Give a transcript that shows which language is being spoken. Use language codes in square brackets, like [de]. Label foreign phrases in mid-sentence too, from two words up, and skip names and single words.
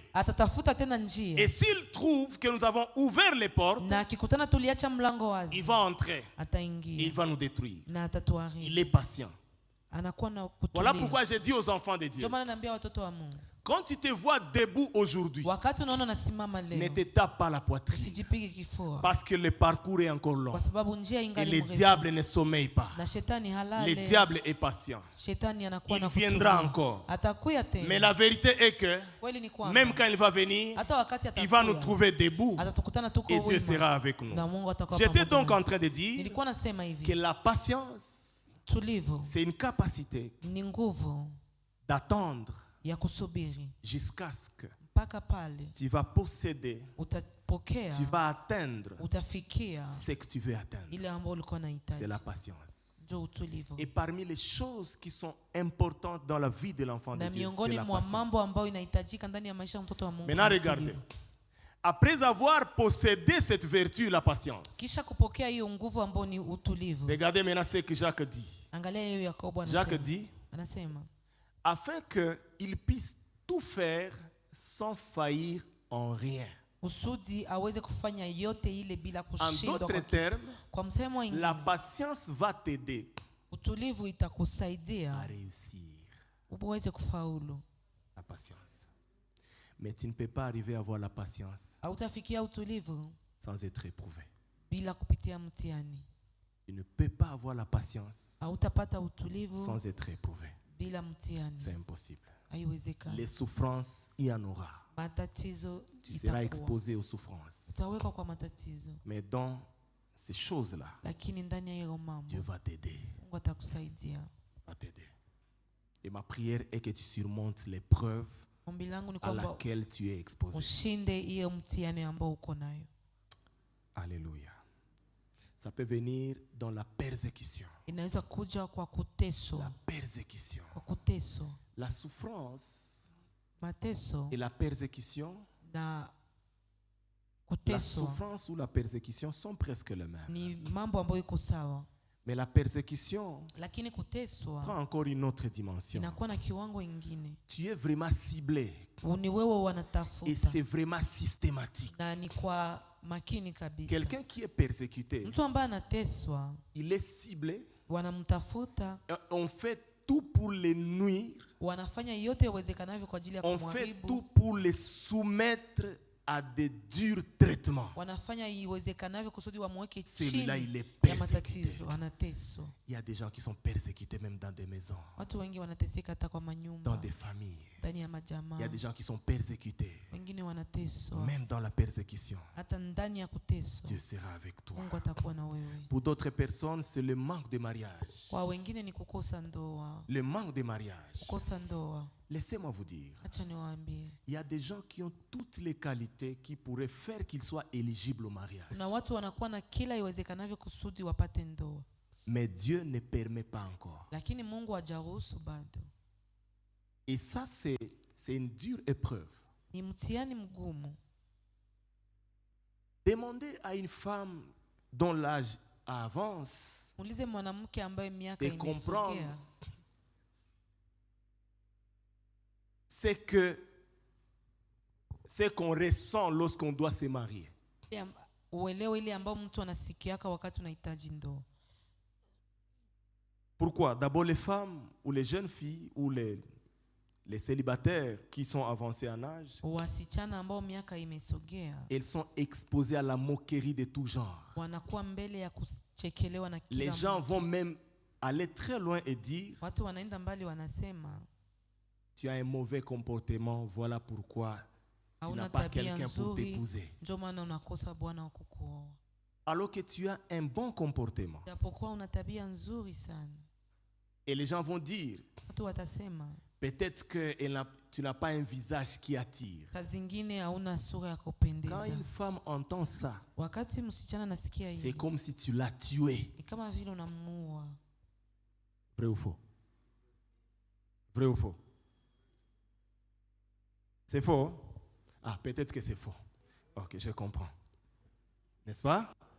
[fr] Et s'il trouve que nous avons ouvert les portes, il va entrer. Il va nous détruire. Il est patient. Voilà pourquoi j'ai dit aux enfants de Dieu, Quand tu te vois debout aujourd'hui, [sw] wakati unaona nasimama [fr] ne [sw] leo [fr] te tape pas la poitrine. [sw] usijipige kifua [fr] Parce que le parcours est encore long. [sw] kwa sababu njia [fr] Et [sw] ingali [fr] le [sw] mrefu [fr] diable ne sommeille pas. [sw] na shetani [fr] Le [sw] halale. [fr] diable est patient. [sw] Shetani anakuwa [fr] Il [sw] na [fr] viendra [sw] kutumia. [fr] encore. [sw] Atakuya [fr] Mais [sw] tena. [fr] la vérité est que [sw] Kweli ni kwamba [fr] même quand il va venir, [sw] hata wakati [fr] il va nous [sw] atakuya [fr] trouver debout [sw] atatukutana tuko [fr] et Dieu [sw] wima [fr] sera avec nous. [sw] na Mungu atakuwa [fr] J'étais [sw] pamoja [fr] donc [sw] nasi. [fr] en train de dire [sw] Nilikuwa nasema [fr] que [sw] hivi, [fr] la patience, [sw] tulivu [fr] c'est une capacité [sw] ni nguvu [fr] d'attendre [sw] ya kusubiri [fr] jusqu'à ce que [sw] mpaka pale [fr] tu vas posséder, [sw] utapokea, [fr] tu vas atteindre [sw] utafikia [fr] ce que tu veux atteindre. [sw] ile ambayo ulikuwa [fr] C'est [sw] unahitaji. [fr] la patience. [sw] Ndio utulivu. [fr] Et parmi les choses qui sont importantes dans la vie de l'enfant de [sw] Na [fr] Dieu, c'est [sw] miongoni [fr] la [sw] mwa mambo [fr] patience. [sw] ambayo inahitajika ndani ya maisha ya mtoto wa Mungu. [fr] Maintenant, [sw] ni [fr] regardez. [sw] utulivu. [fr] Après avoir possédé cette vertu, la patience, [sw] Kisha kupokea hiyo nguvu ambayo ni utulivu. [fr] regardez maintenant ce que Jacques dit. [sw] Angalia hiyo Yakobo [fr] Jacques [sw] anasema. [fr] dit, [sw] Anasema [fr] afin qu'il puisse tout faire sans faillir en rien. [sw] usudi aweze kufanya yote ile bila [fr] En [sw] kushindwa. [fr] d'autres [sw] Kwa kitu. [fr] termes, [sw] Kwa msemo mwingine, [fr] la patience va t'aider [sw] utulivu [fr] à [sw] itakusaidia [fr] réussir. [sw] uweze kufaulu. [fr] La patience. Mais tu ne peux pas arriver à avoir la patience [sw] Hautafikia utulivu [fr] sans être éprouvé. [sw] bila kupitia mtihani. [fr] Tu ne peux pas avoir la patience [sw] Hautapata utulivu [fr] sans être éprouvé. [sw] bila mtihani. [fr] C'est impossible. [sw] Haiwezekani. [fr] Les souffrances, il y en aura. [sw] Matatizo [fr] Tu seras [sw] itakuwa. [fr] exposé aux souffrances. [sw] Utawekwa kwa matatizo, [fr] Mais dans ces choses-là, [sw] lakini ndani ya hiyo mambo [fr] Dieu va t'aider. [sw] Mungu atakusaidia. [fr] Va t'aider. Et ma prière est que tu surmontes l'épreuve [sw] Ombi langu ni [fr] à [sw] kwamba [fr] laquelle tu es exposé. [sw] ushinde hiyo mtihani ambao uko nayo. [fr] Alléluia. Ça peut venir dans la persécution. [sw] Inaweza kuja kwa kuteso, [fr] La persécution. [sw] kwa kuteso, [fr] La souffrance [sw] mateso [fr] et la persécution, [sw] na [fr] la [sw] kuteswa [fr] souffrance ou la persécution sont presque les mêmes. [sw] ni mambo ambayo iko sawa, [fr] Mais la persécution [sw] lakini [fr] prend [sw] kuteswa [fr] encore une autre dimension. [sw] inakuwa na kiwango ingine. [fr] Tu es vraiment ciblé [sw] Ni wewe [fr] et [sw] wanatafuta [fr] c'est vraiment systématique. [sw] na ni kwa makini kabisa. [fr] Quelqu'un qui est persécuté, [sw] Mtu ambaye anateswa [fr] il est ciblé. [sw] wanamtafuta, [fr] On fait tout pour les nuire. [sw] wanafanya yote yawezekanavyo kwa ajili ya [fr] On fait tout [sw] kumharibu, [fr] pour les soumettre à des durs traitements. [sw] wanafanya iwezekanavyo kusudi wamweke [fr] Celui-là, [sw] chini [fr] il est [sw] ya [fr] persécuté. [sw] matatizo, anateswa. [fr] Il y a des gens qui sont persécutés même dans des maisons, [sw] Watu wengi wanateseka hata kwa [fr] dans [sw] manyumba, [fr] des familles. [sw] ndani ya [fr] Il y a [sw] majamaa, [fr] des gens qui sont persécutés. [sw] wengine wanateswa. [fr] Même dans la persécution, [sw] Hata ndani ya kuteswa [fr] Dieu sera avec toi. [sw] Mungu atakuwa na wewe. [fr] Pour d'autres personnes, c'est le manque de mariage. [sw] Kwa wengine ni kukosa ndoa, [fr] Le manque de mariage. [sw] kukosa ndoa. [fr] Laissez-moi vous dire, [sw] Acha niwaambie, [fr] il y a des gens qui ont toutes les qualités qui pourraient faire qu'ils soient éligibles au mariage. [sw] kuna watu wanakuwa na kila iwezekanavyo kusudi wapate ndoa, [fr] Mais Dieu ne permet pas encore. [sw] lakini Mungu hajaruhusu bado. [fr] Et ça, c'est une dure épreuve. [sw] Ni mtihani mgumu. [fr] Demandez à une femme dont l'âge avance [sw] Muulize mwanamke ambaye miaka [fr] de comprendre [sw] imesogea [fr] c'est qu'on ressent lorsqu'on doit se marier. [sw] uelewe ile ambayo mtu anasikiaka wakati unahitaji ndoa. [fr] Pourquoi? D'abord les femmes ou les jeunes filles ou les célibataires qui sont avancés en âge, [sw] Wasichana ambao miaka imesogea [fr] elles sont exposées à la moquerie de tout genre. [sw] wanakuwa mbele ya kuchekelewa na kila [fr] Les gens [sw] mtu. [fr] vont même aller très loin et dire, [sw] Watu wanaenda mbali wanasema [fr] tu as un mauvais comportement, voilà pourquoi tu [sw] hauna [fr] n'as pas [sw] tabia [fr] quelqu'un pour [sw] nzuri, [fr] t'épouser. [sw] ndio maana unakosa bwana wa kukuoa. [fr] Alors que tu as un bon comportement. [sw] Japokuwa una tabia nzuri sana. [fr] Et les gens vont dire, [sw] Watu watasema [fr] peut-être que tu n'as pas un visage qui attire. [sw] saa zingine hauna sura ya [fr] Quand [sw] kupendeza. [fr] une femme entend ça, [sw] Wakati msichana nasikia [fr] c'est [sw] hivi, [fr] comme si tu l'as tué. [sw] ni kama vile unamuua. [fr] Vrai ou faux? Vrai ou faux? C'est faux? Ah, peut-être que c'est faux. Ok, je comprends. N'est-ce pas?